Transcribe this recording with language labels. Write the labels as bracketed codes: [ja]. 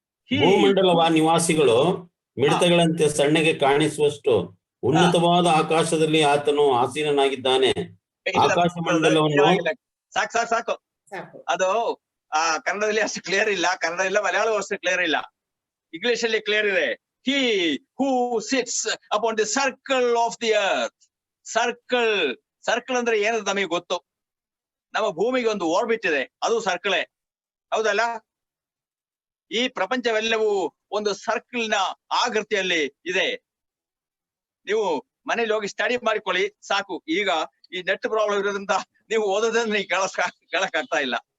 [kn] ಭೂಮಂಡಲವ ನಿವಾಸಿಗಳು ಮಿಡತೆಗಳಂತೆ ಸಣ್ಣಗೆ ಕಾಣಿಸುವಷ್ಟು ಉನ್ನತವಾದ ಆಕಾಶದಲ್ಲಿ ಆತನು ಆಸೀನನಾಗಿದ್ದಾನೆ. ಆಕಾಶ ಮಂಡಲವನ್ನು ಸಾಕು. ಅದು ಕನ್ನಡದಲ್ಲಿ ಅಷ್ಟು ಕ್ಲಿಯರ್ ಇಲ್ಲ, ಕನ್ನಡ ಇಲ್ಲ, ಮಲಯಾಳವೂ ಅಷ್ಟು ಕ್ಲಿಯರ್ ಇಲ್ಲ. ಇಂಗ್ಲಿಷ್ ಅಲ್ಲಿ ಕ್ಲಿಯರ್ ಇದೆ. [en] He who sits upon the circle of the earth. [kn] Circle ಅಂದ್ರೆ ಏನದು ನಮಗೆ ಗೊತ್ತು. ನಮ್ಮ ಭೂಮಿಗೆ ಒಂದು ಓರ್ಬಿಟ್ ಇದೆ, ಅದು ಸರ್ಕಲೇ, ಹೌದಲ್ಲ? ಈ ಪ್ರಪಂಚವೆಲ್ಲವೂ ಒಂದು ಸರ್ಕಲ್ ನ ಆಕೃತಿಯಲ್ಲಿ ಇದೆ. ನೀವು ಮನೇಲಿ ಹೋಗಿ ಸ್ಟಡಿ ಮಾಡಿಕೊಳ್ಳಿ ಸಾಕು. ಈಗ ಈ ನೆಟ್ ಪ್ರಾಬ್ಲಮ್ ಇರೋದ್ರಿಂದ ನೀವು ಓದೋದನ್ನ ನೀವು ಕೇಳಕ್ಕಾಗ್ತಾ ಇಲ್ಲ.